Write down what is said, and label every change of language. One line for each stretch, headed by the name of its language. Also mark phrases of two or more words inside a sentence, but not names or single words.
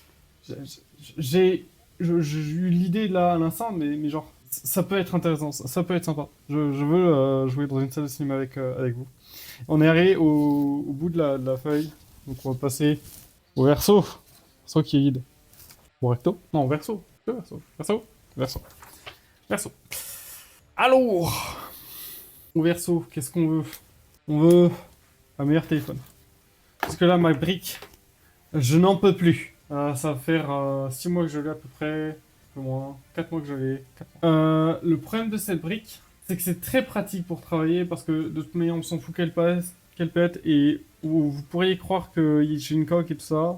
French: J'ai eu l'idée là à l'instant, mais genre, ça peut être intéressant, ça peut être sympa. Je veux jouer dans une salle de cinéma avec vous. On est arrivé au bout de la feuille, donc on va passer au verso. Verso qui est vide. Au recto? Non, au verso. Le verso. Verso? Verso. Verso. Alors, au verso, qu'est-ce qu'on veut? On veut un meilleur téléphone. Parce que là, ma brique, je n'en peux plus. Ça va faire 6 mois que je l'ai à peu près, un peu moins, 4 mois que je l'ai. 4 mois. Le problème de cette brique, c'est que c'est très pratique pour travailler parce que de toute manière, on s'en fout qu'elle pète et vous pourriez croire que j'ai une coque et tout ça.